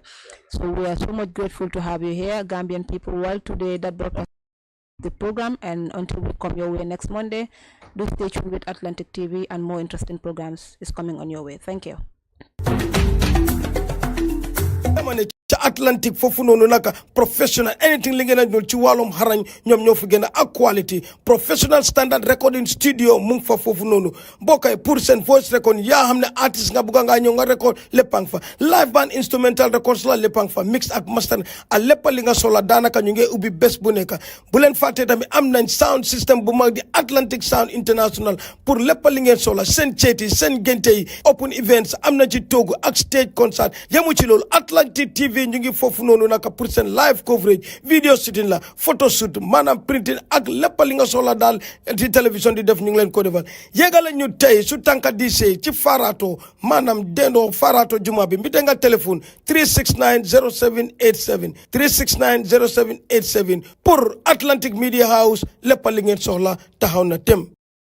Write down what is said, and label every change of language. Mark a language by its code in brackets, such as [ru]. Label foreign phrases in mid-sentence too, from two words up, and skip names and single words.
[en] So we are so much grateful to have you here, Gambian people. Well, today that brought us the program, and until we come your way next Monday, do stay tuned with Atlantic TV, and more interesting programs is coming on your way. Thank you. [wo] Atlantic fofu nonu naka [en] professional anything [wo] li ngeen ñul ci walum xarañ ñom ñoo fi gëna ak [en] quality professional standard recording studio [wo] mu fa fofu nonu bokay pour sen [en] voice record [wo] ya xamne artist nga buga nga ñoo nga record lepang fa [en] live band instrumental records [wo] la lepang fa mix ak master a lepp li nga sola danaka ñu ngi ubbi bes bu nekk bu len faté tamit am nañ [en] sound system [wo] bu mag di Atlantic Sound International pour lepp li ngeen sola sen ciéti sen genté yi [en] open events [wo] am na ci togu ak [en] stage concert [wo] yamu ci lolu Atlantic TV ñu ngi fofu nonu naka pour sen [en] live coverage video shooting [wo] la [en] photo shoot [wo] manam printing ak lepp li nga soxla dal ci télévision di def ñu ngi leen ko defal yegal ñu tay su tanka di sey ci farato manam dendo farato juma bi mbite nga téléphone 3690787 3690787 pour Atlantic Media House lepp li ngeen soxla taxaw na tem